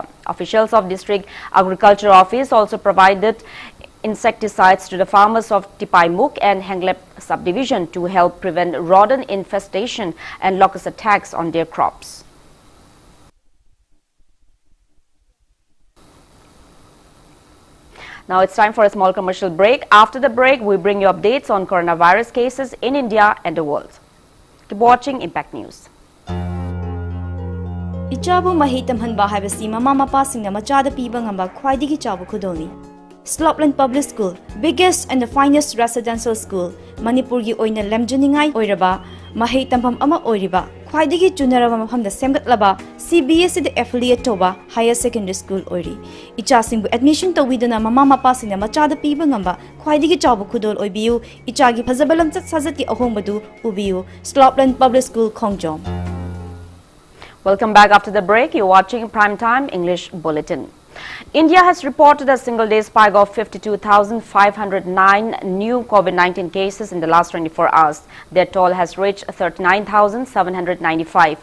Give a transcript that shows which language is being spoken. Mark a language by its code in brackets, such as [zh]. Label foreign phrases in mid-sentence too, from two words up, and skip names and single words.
[en] Officials of District Agriculture Office also provided insecticides to the farmers of Tipaimuk and Henglep subdivision to help prevent rodent infestation and locust attacks on their crops. Now it's time for a small commercial break. After the break, we bring you updates on coronavirus cases in India and the world. Keep watching Impact News. [mni] Ichabu mahi tamhanba haibasi mama mapa singna machada piba ngamba khwaidigi chabu khudoni. [en] Slopland Public School, biggest and the finest residential school, [mni] Manipur gi oina lemjaningai oiraba, mahi tampham ama oiriba, khwaidigi chunaraba mafamda semgatlaba, CBSE the affiliate toba [en] higher secondary school [mni] oiri. Icha singbu admission tawiduna mama mapa singna machada piba ngamba khwaidigi chabu khudol oibiu, ichagi phazabalam chat sajati ahongbadu ubiu, Slopland Public School Khongjom. [en] Welcome back after the break. You're watching Primetime English Bulletin. India has reported a single-day spike of 52,509 new COVID-19 cases in the last 24 hours. Their toll has reached 39,795.